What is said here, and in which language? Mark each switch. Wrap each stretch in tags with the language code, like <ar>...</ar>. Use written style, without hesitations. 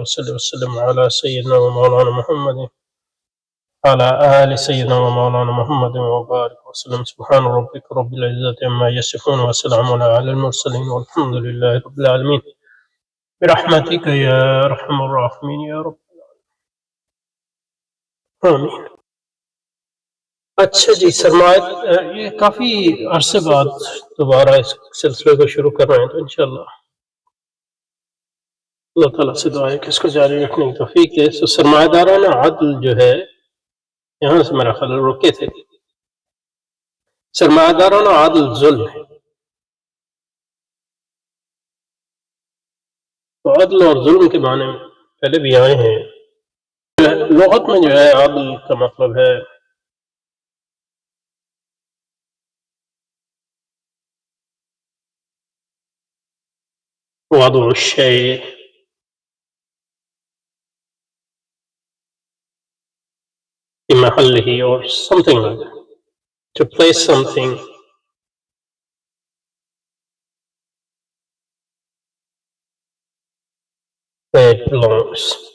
<ar>وصلى وسلم على سيدنا ومولانا محمد على آل سيدنا ومولانا محمد وبارك وسلم. سبحان ربك رب العزة عما يصفون وسلام على المرسلين والحمد لله رب العالمين برحمتك يا أرحم الراحمين يا رب آمین.</ar> <ur>اچھا جی، سرمایہ یہ کافی عرصے بعد دوبارہ اس سلسلے کو شروع کر رہے ہیں، تو انشاءاللہ اللہ تعالیٰ سے دعا ہے کہ اس کو جاری رکھنے کی توفیق ہے. سرمایہ دارانہ عدل جو ہے، یہاں سے میرا خیال رکے تھے. سرمایہ دارانہ عدل ظلم ہے. تو عدل اور ظلم کے معنی میں پہلے بھی آئے ہیں. لغت میں جو ہے عدل کا مطلب ہے</ur> <ar>وضع الشيء في محله</ar> <en>or something like that. To place something where it belongs.</en>